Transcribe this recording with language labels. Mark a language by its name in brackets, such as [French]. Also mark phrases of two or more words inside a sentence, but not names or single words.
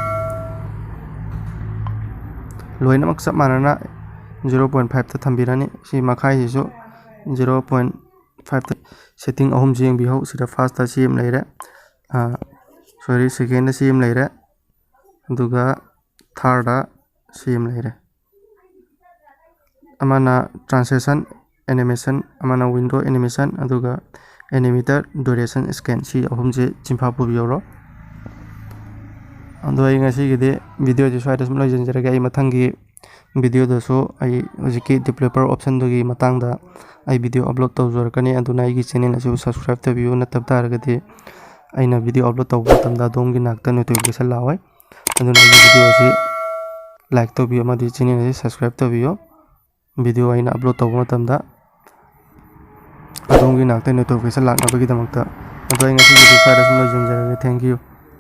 [Manipuri] loina mak sap manana 0.5 ta thambirani si makhai hiso 0.5 ta setting ahum jeng bi ho sida first ta sim leire [English] sorry second [Manipuri] ta sim leire duga third ta sim leire amana [English] transition animation [Manipuri] amana [English] window animation [Manipuri] aduga [English] animator duration scan [Manipuri] si ahum je chimpa pu bioro ando ai ngasi gide video je swai dasm lojen jara ai mathangi video da so ai hojiki [English] developer option [Manipuri] dogi matang da ai [English] video upload [Manipuri] tawjor kani aduna ai gi channel asu subscribe tabiyo na tab tar gade aina [English] video upload [Manipuri] tawba tamda dongi nakta notification lawai aduna ai video si like tabiyo ma di channel asu subscribe tabiyo video aina upload tawba tamda adongi nakta notification lakna bagi damakta ado ai ngasi video swai dasm lojen jara [English] thank you